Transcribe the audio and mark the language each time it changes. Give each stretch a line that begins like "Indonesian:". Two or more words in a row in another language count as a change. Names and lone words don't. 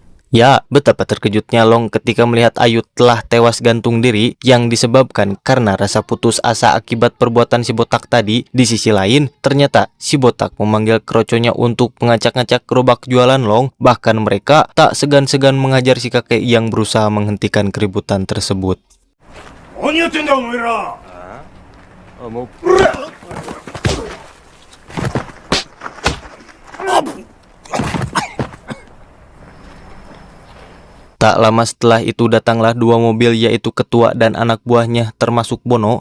Indonesian: Ya, betapa terkejutnya Long ketika melihat Ayu telah tewas gantung diri yang disebabkan karena rasa putus asa akibat perbuatan si botak tadi. Di sisi lain, ternyata si botak memanggil kroconya untuk mengacak-ngacak gerobak jualan Long. Bahkan mereka tak segan-segan mengajar si kakek yang berusaha menghentikan keributan tersebut.
Japanese: 何やってんだお前ら。
Indonesian: Tak lama setelah itu datanglah dua mobil, yaitu ketua dan anak buahnya termasuk Bono.